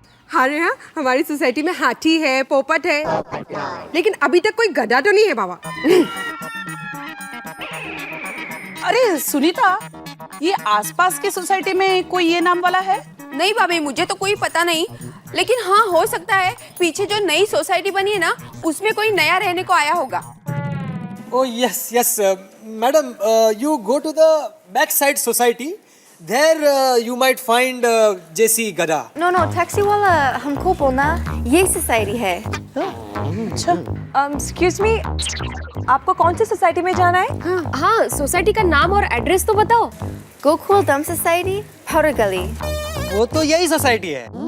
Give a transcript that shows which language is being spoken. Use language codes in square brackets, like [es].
[hi] अरे हाँ, हमारी सोसाइटी में हाथी है, पोपट है, लेकिन अभी तक कोई गधा तो नहीं है बाबा। अरे सुनीता, ये आसपास की सोसाइटी में कोई ये नाम वाला है? नहीं भाभी, मुझे तो कोई पता नहीं, लेकिन हाँ हो सकता है पीछे जो नई सोसाइटी बनी है ना, उसमें कोई नया रहने को आया होगा। [en] Oh yes, madam, you go to the backside society. There you might find JC Gada. [hi] No taxi वाला हमको बोलना ये सोसाइटी है। अच्छा। एक्सक्यूज मी, आपको कौन सी सोसाइटी में जाना है? हाँ, सोसाइटी का नाम और एड्रेस तो बताओ। गोकुलधाम सोसाइटी, पाउडर गली। वो तो यही सोसाइटी है।